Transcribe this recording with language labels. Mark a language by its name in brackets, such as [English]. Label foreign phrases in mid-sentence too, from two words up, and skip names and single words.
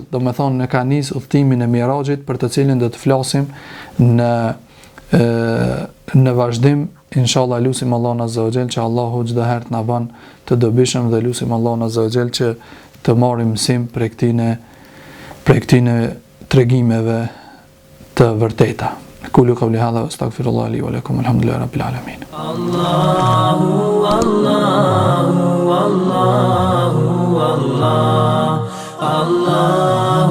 [Albanian] Do me thonë, në ka nis udhëtimin e Mirajit, për të cilin do të flasim në vazhdim. Inshallah lutim Allahun [Arabic] عز وجل [Albanian] që Allahu çdo herë të na bën të dobishëm, dhe lutim Allahun [Arabic] عز وجل [Albanian] që të marrim mësim prej këtine tregimeve të vërteta. [Arabic] أقول قولي هذا وأستغفر الله لي ولكم، الحمد لله رب العالمين. الله الله الله الله الله